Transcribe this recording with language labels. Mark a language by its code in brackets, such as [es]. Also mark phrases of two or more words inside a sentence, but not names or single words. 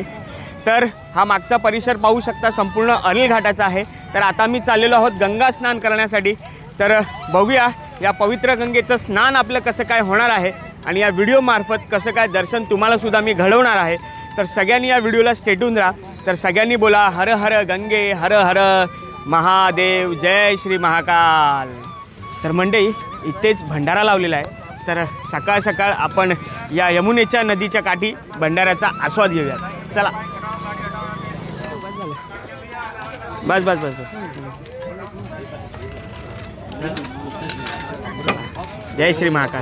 [mr] तर हा मागचा परिसर पाहू शकता, संपूर्ण अरेल घाटाचा आहे. तर आता मी चाललेलो आहोत गंगा स्नान करण्यासाठी. तर बघूया या पवित्र गंगेचं स्नान आपलं कसं काय होणार आहे आणि या व्हिडिओमार्फत कसं काय दर्शन तुम्हालासुद्धा मी घडवणार आहे. तर सगळ्यांनी या व्हिडिओला स्टेटून राहा. तर सगळ्यांनी बोला, हर हर गंगे, हर हर महादेव, जय श्री महाकाल. तर मंडळी, इथेच भंडारा लावलेला आहे. तर सकाळ सकाळ आपण या यमुनेच्या नदीच्या काठी भंडाऱ्याचा आस्वाद घेऊया. चला. बस बस बस बस. जय श्री महाकाल.